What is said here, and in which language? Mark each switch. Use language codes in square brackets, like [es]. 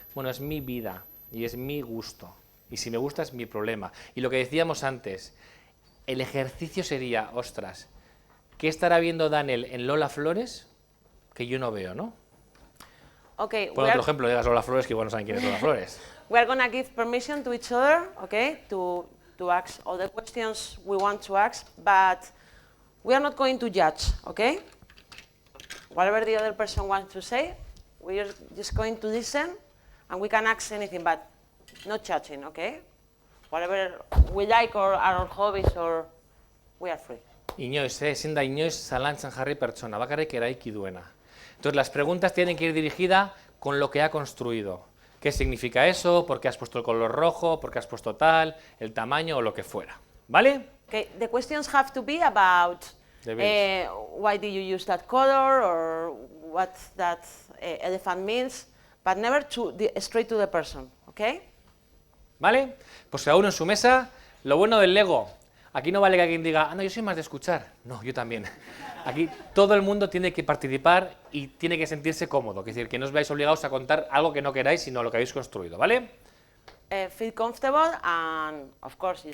[es] Bueno, es mi vida y es mi gusto, y si me gusta es mi problema. Y lo que decíamos antes, el ejercicio sería, ostras, ¿qué estará viendo Daniel en Lola Flores que yo no veo, no? [en] Okay. [es] Por otro ejemplo, digas Lola Flores, que igual no saben quién es Lola Flores. [en] We are going to give permission to each other, okay, to ask all the questions we want to ask, but we are not going to judge, okay? Whatever the other person wants to say, we are just going to listen, and we can ask anything, but not judging, okay? Whatever we like or our hobbies, or we are free. [eu] Inoiz, ezin da inoiz zalantzan jarri pertsona, bakarrik eraiki duena. [es] Entonces las preguntas tienen que ir dirigidas con lo que ha construido. ¿Qué significa eso? ¿Por qué has puesto el color rojo? ¿Por qué has puesto tal? ¿El tamaño o lo que fuera? ¿Vale? [en] Okay, the questions have to be about why did you use that color or what that elephant means, but never straight to the person, okay? [es] ¿Vale? Pues cada uno en su mesa. Lo bueno del Lego, aquí no vale que alguien diga, ah, no, yo soy más de escuchar. No, yo también. Aquí todo el mundo tiene que participar y tiene que sentirse cómodo. Es decir, que no os veáis obligados a contar algo que no queráis, sino lo que habéis construido, ¿vale? [en] Feel comfortable and, of course,